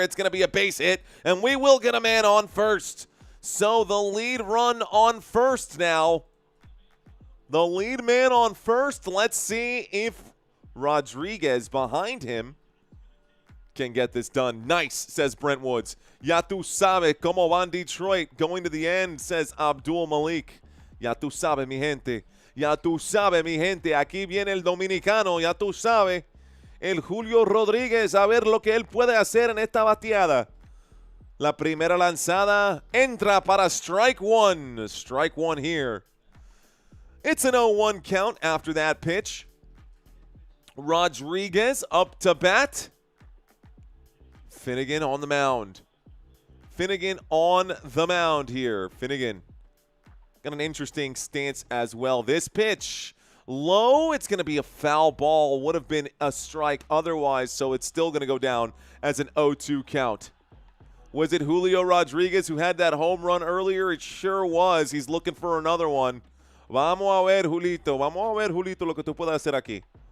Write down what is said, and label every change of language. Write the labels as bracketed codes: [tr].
[en] It's going to be a base hit, and we will get a man on first. So the lead run on first now. The lead man on first. Let's see if Rodríguez behind him can get this done. Nice, says Brent Woods. [es] Ya tu sabe cómo van Detroit. [en] Going to the end, says [es] Abdul Malik. Ya tú sabes, mi gente. Ya tú sabes, mi gente. Aquí viene el dominicano. Ya tú sabes. El Julio Rodríguez. A ver lo que él puede hacer en esta bateada. La primera lanzada entra para strike 1. [en] Strike 1 here. It's an 0-1 count after that pitch. Rodríguez up to bat. Finnegan on the mound. Finnegan on the mound here. Finnegan got an interesting stance as well. This pitch, low. It's going to be a foul ball. Would have been a strike otherwise, so it's still going to go down as an 0-2 count. Was it Julio Rodríguez who had that home run earlier? It sure was. He's looking for another one. [es] Vamos a ver, Julito. Vamos a ver, Julito, lo que tú puedes hacer aquí.